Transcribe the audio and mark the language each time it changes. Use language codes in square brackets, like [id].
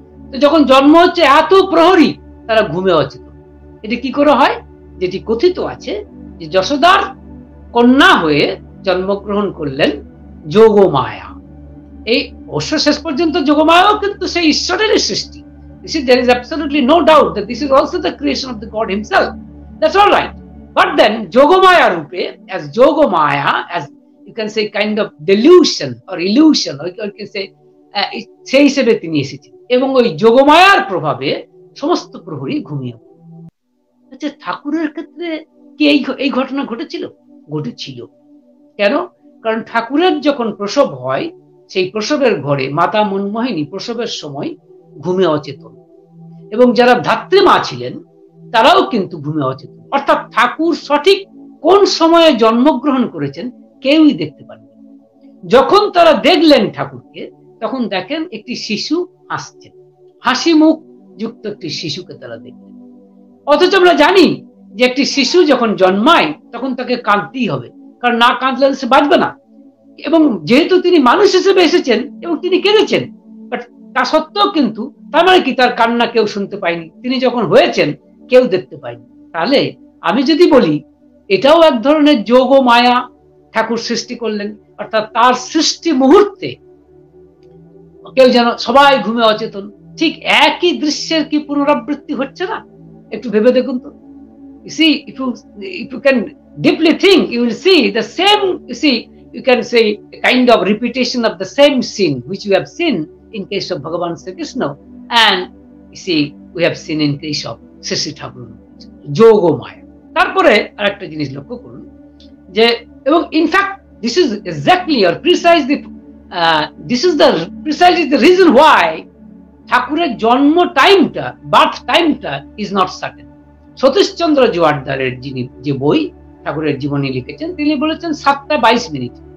[bn] তো যখন জন্ম হচ্ছে, এত প্রহরী তারা ঘুমে অচেতন। এটি কি করে হয়? যেটি কথিত আছে যে যশোদার কন্যা হয়ে জন্মগ্রহণ করলেন যোগমায়া। এই অবশ্য শেষ পর্যন্ত যোগমায়াও কিন্তু সেই ঈশ্বরেরই সৃষ্টি। [en] There is absolutely no doubt that this is also the creation of the God himself. That's all right. But then Yogamaya rupe, as Yogamaya, as you can say kind of delusion or illusion, or you can say [bn] সেই হিসেবে তিনি এসেছেন এবং ওই যোগমায়ার প্রভাবে সমস্ত প্রহরী ঘুমিয়ে পড়ে। ঠাকুরের ক্ষেত্রে কি এই ঘটনা ঘটেছিল? ঘটেছিল। কেন? কারণ ঠাকুরের যখন প্রসব হয়, সেই প্রসবের ঘরে মাতা মনমোহিনী প্রসবের সময় ঘুমে অচেতন, এবং যারা ধাত্রীমা ছিলেন তারাও কিন্তু ঘুমে অচেতন। অর্থাৎ ঠাকুর সঠিক কোন সময়ে জন্মগ্রহণ করেছেন কেউই দেখতে পারেনি। যখন তারা দেখলেন ঠাকুরকে, তখন দেখেন একটি শিশু হাসছেন, হাসি মুখ যুক্ত একটি শিশুকে তারা দেখলেন। অথচ আমরা জানি যে একটি শিশু যখন জন্মায় তখন তাকে কাঁদতেই হবে, কারণ না কাঁদলে সে বাঁচবে না। এবং যেহেতু তিনি মানুষ হিসেবে এসেছেন এবং তিনি কেঁদেছেন, বাট তা সত্ত্বেও কিন্তু তার মানে কি, তার কান্না কেউ শুনতে পায়নি। তিনি যখন হয়েছেন কেউ দেখতে পায়নি। তাহলে আমি যদি বলি এটাও এক ধরনের যোগ মায়া ঠাকুর সৃষ্টি করলেন, অর্থাৎ তার সৃষ্টি মুহূর্তে কেউ যেন সবাই ঘুমে অচেতন। ঠিক একই দৃশ্যের কি পুনরাবৃত্তি হচ্ছে না? একটু ভেবে দেখুন তো। [en] You see, if you can deeply think, you will see the same, you can say a kind of repetition of the same scene which we have seen in case of Bhagavan Sri Krishna, and you see we have seen in case of Sri Thakur Yogamaya. [bn] তারপরে আরেকটা জিনিস লক্ষ্য করুন যে, এবং in fact [en] this is exactly or precisely this is the precisely the reason why [bn] ঠাকুরের জন্ম টাইমটা, বার্থ টাইমটা [en] Is not certain. [bn] সতীশচন্দ্র জোয়ারদারের যিনি যে বই ঠাকুরের জীবনী লিখেছেন, তিনি বলেছেন 7:22।